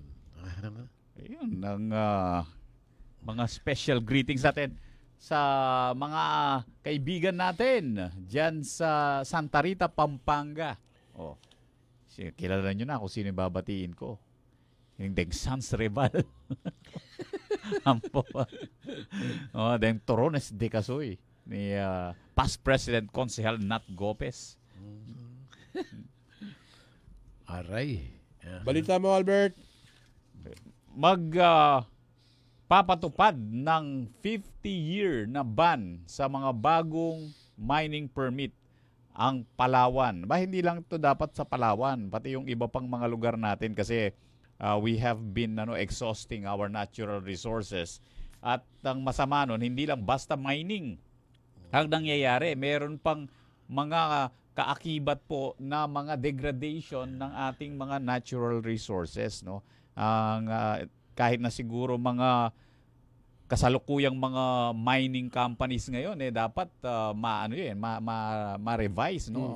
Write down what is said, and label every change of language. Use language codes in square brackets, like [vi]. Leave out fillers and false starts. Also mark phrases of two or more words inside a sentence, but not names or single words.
[tl] Ayun, ang mga special greetings natin sa mga kaibigan natin dyan sa Santa Rita, Pampanga. Kilala nyo na kung sino yung babatiin ko. Yung Deng Sans Rival. [pam] Ampo. Deng Torones de Casoy ni past President Consejal Nat Gopez. [tl] Aray. Balita mo, Albert. Papatupad ng 50-year na ban sa mga bagong mining permit ang Palawan. Hindi lang ito dapat sa Palawan, pati yung iba pang mga lugar natin kasi [en] we have been exhausting our natural resources. [tl] At ang masama nun, hindi lang basta mining ang nangyayari. Meron pang mga kaakibat po na mga degradation ng ating mga [en] natural resources, [tl] no? Kahit na siguro mga kasalukuyang mga [en] mining companies [tl] ngayon dapat ma-revise, no?